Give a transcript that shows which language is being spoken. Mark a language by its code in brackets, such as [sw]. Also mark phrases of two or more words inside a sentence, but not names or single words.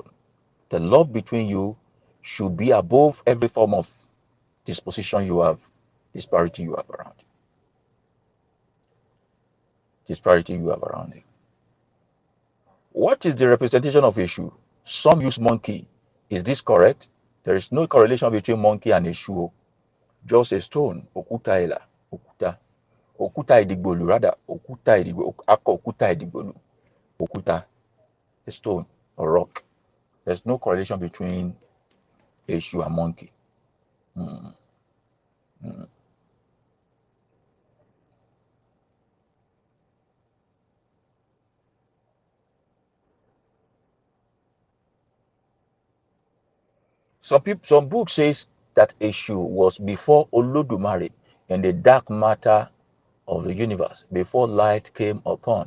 [en] The love between you should be above every form of disposition you have, disparity you have around. disparity you have around it. What is the representation of Eshu? Some use monkey. Is this correct? There is no correlation between monkey and Eshu. Just a stone. [yo] Okuta ela. Okuta. Okuta edigbolu, rather. Okuta edigbolu. Ako okuta edigbolu. Okuta. [en] A stone or rock. There's no correlation between Eshu and monkey. Some book says that Eshu was before Olodumare in the dark matter of the universe, before light came upon.